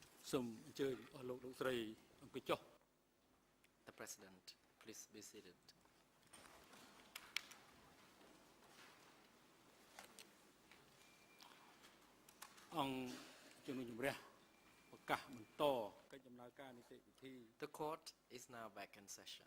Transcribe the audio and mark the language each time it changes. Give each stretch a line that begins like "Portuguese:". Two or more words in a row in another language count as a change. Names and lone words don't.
English: The President, please be seated.
Khmer: អង្គជំនុំជម្រះប្រកាសបន្តកិច្ចដំណើរការនីតិវិធី
English: The court is now back in session.